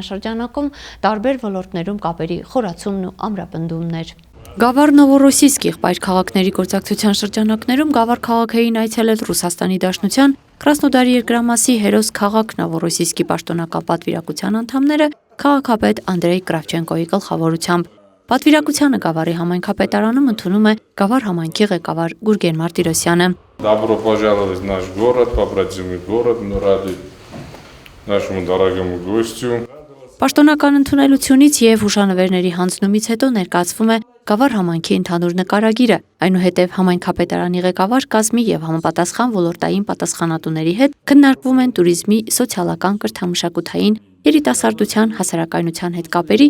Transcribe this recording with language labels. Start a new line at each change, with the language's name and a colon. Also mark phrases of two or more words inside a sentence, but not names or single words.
Armenian: շրջանակում տարբեր ոլորտներում կապերի խորացումն ու ամրապնդումն էր։ Գավառ Նովորոսիսկ եղբայր քաղաքների գործակցության շրջանակներում Գավառ քաղաքային այցելել Ռուսաստանի Դաշնության Կրասնոդարի երկրամասի հերոս քաղաք Նովորոսիսկի պաշտոնական պատվիրակության անդամները քաղաքապետ Անդրեյ Կրավչենկոյի գլխավորությամբ։ Պատվիրակությանը Գավառի համայնքապետարանում ընդունում է Գավառ համայնքի ղեկավար Գուրգեն Մարտիրոսյանը։
Russian: Добро пожаловать в наш город, побратимый город, мы рады нашему дорогому гостю.
Armenian: Պաշտոնական ընդունելությունից եւ հուշանվերների հանձնումից հետո ներկայացվում է Գավառ համայնքի ընդհանուր նկարագիրը, այնուհետև համայնքապետարանի ղեկավար կազմի եւ համապատասխան ոլորտային պատասխանատուների հետ քննարկվում են туриզմի, սոցիալական, կրթամշակութային, երիտասարդության, հասարակայնության հետ կապերի